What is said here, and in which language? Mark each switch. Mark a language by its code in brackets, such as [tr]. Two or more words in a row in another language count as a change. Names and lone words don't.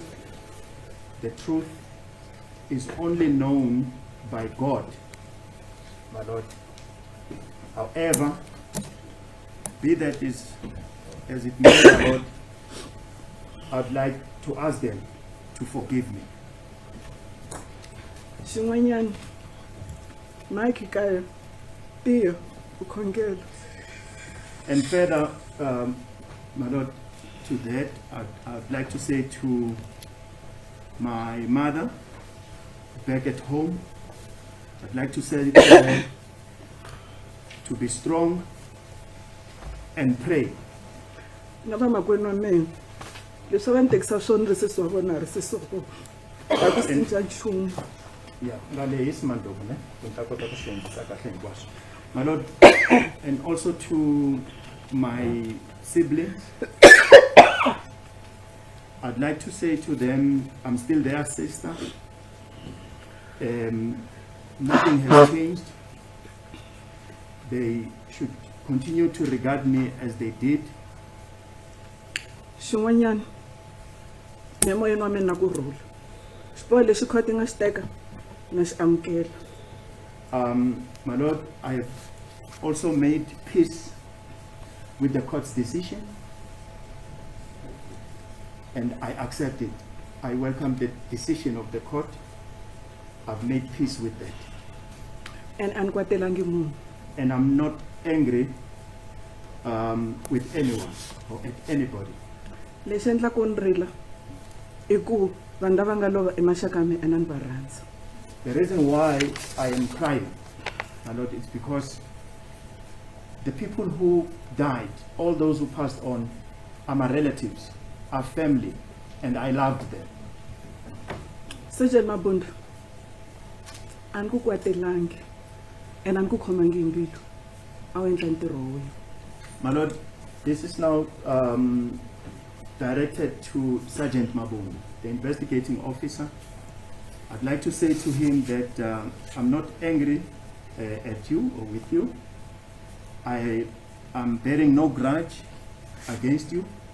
[en] The truth is only known by God, my lord. However, be that is as it may, my lord, I'd like to ask them to forgive me. [ts] Xin'wanyana Mike kaya tiya u khongela. [en] And further, my lord, to that, I'd like to say to my mother back at home, I'd like to say to her to be strong and pray. [ts] Na va makwenu wa mina leswi va ni tekisa swona risesi wa vona risesoko a ku cinca nchumu. [en] Yeah, my lord, and also to my siblings, I'd like to say to them, I'm still their sister. Nothing has changed. They should continue to regard me as they did. [ts] Xin'wanyana emoyeni wa mina na kurhula xiboho lexi court yi nga xi teka na xi amukela. [en] My Lord, I have also made peace with the court's decision, and I accept it. I welcome the decision of the court. I've made peace with that. [ts] And a ni kwatelangi munhu. [en] And I'm not angry with anyone or at anybody. [ts] Lexi endlaku ni rila I ku vanhu lava nga lova emaxaka ya mina a ni va rhandza. [en] The reason why I am crying, my Lord, is because the people who died, all those who passed on, are my relatives, are family, and I loved them. [ts] Sergeant Mabunda, a ni ku kwatelangi and a ni ku khomangi hi mbilu a wu endla ntirho wa wena. [en] My Lord, this is now directed to Sergeant Mabunda, the investigating officer. I'd like to say to him that I'm not angry at you or with you. I am bearing no grudge against you.